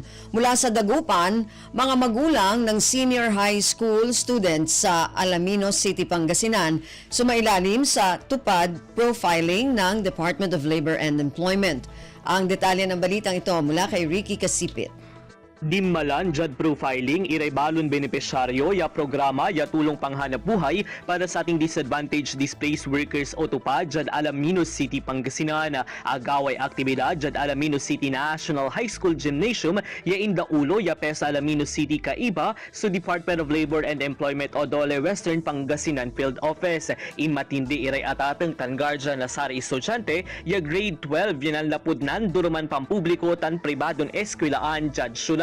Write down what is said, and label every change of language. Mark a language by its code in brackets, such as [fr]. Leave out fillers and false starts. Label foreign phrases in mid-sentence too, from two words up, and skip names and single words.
[tl] Mula sa Dagupan, mga magulang ng senior high school students sa Alaminos City, Pangasinan sumailalim sa tupad profiling ng Department of Labor and Employment. Ang detalye ng balitang ito mula kay Ricky Kasipit. [pag] Dimmalan jud profiling iray balon benepisyaryo ya programa ya tulong panghanap buhay para sa ating [en] disadvantaged displaced workers [pag] o tupad jud Alaminos City, Pangasinan. Agaway aktibidad jud Alaminos City National High School Gymnasium ya indaulo ya PES Alaminos City kaiba sa Department of Labor and Employment o DOLE Western Pangasinan Field Office. Imatindi iray atateng tanggarja na sari estudyante ya grade 12 yan ang lapudnan duruman pampubliko tan pribadon eskwelaan jud syudad.